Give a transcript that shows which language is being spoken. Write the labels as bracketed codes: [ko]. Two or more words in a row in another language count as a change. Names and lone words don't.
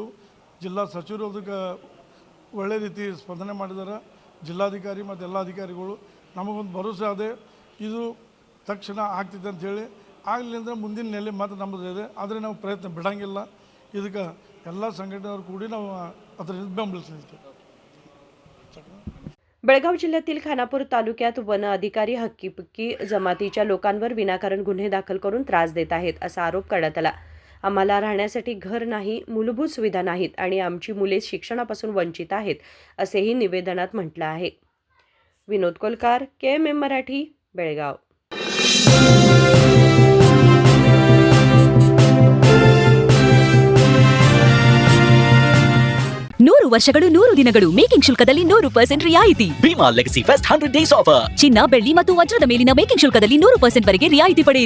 [kn] ಜಿಲ್ಲಾ ಸಚಿವರು ಅದಕ್ಕೆ ಒಳ್ಳೆ ರೀತಿ ಸ್ಪಂದನೆ ಮಾಡಿದ್ದಾರೆ. ಜಿಲ್ಲಾಧಿಕಾರಿ ಮತ್ತು ಎಲ್ಲ ಅಧಿಕಾರಿಗಳು ನಮಗೊಂದು ಭರವಸೆ ಅದೇ ಇದು ತಕ್ಷಣ ಆಗ್ತಿದೆ ಅಂಥೇಳಿ. ಆಗಲಿ ಅಂದರೆ ಮುಂದಿನ ನೆಲೆ ಮತ್ತು ನಮ್ಮದು ಇದೆ, ಆದರೆ ನಾವು ಪ್ರಯತ್ನ ಬಿಡೋಂಗಿಲ್ಲ. ಇದಕ್ಕೆ ಎಲ್ಲ ಸಂಘಟನೆಯವರು ಕೂಡಿ ನಾವು ಅದರಿಂದ ಬೆಂಬಲಿಸ್ತೀವಿ. [mr] बेळगाव जिल्ह्यातील खानापूर तालुक्यात वन अधिकारी हक्कीपिक्की जमातीच्या लोकांवर विनाकारण गुन्हे दाखल करून त्रास देत आहेत असा आरोप करण्यात आला. आम्हाला राहण्यासाठी घर नाही, मूलभूत सुविधा नाहीत आणि आमची मुले शिक्षणापासून वंचित आहेत असेही निवेदनात म्हटलं आहे. विनोद कोलकार, KMM मराठी, बेळगाव. [kn] ನೂರು ವರ್ಷಗಳು 100 ದಿನಗಳು ಮೇಕಿಂಗ್ ಶುಲ್ಕದಲ್ಲಿ 100% ರಿಯಾಯಿತಿ. [en] Bhima Legacy Fest 100 Days Offer. [kn] ಚಿನ್ನ, ಬೆಳ್ಳಿ ಮತ್ತು ವಜ್ರದ ಮೇಲಿನ ಮೇಕಿಂಗ್ ಶುಲ್ಕದಲ್ಲಿ 100% ವರೆಗೆ ರಿಯಾಯಿತಿ ಪಡೆಯಿರಿ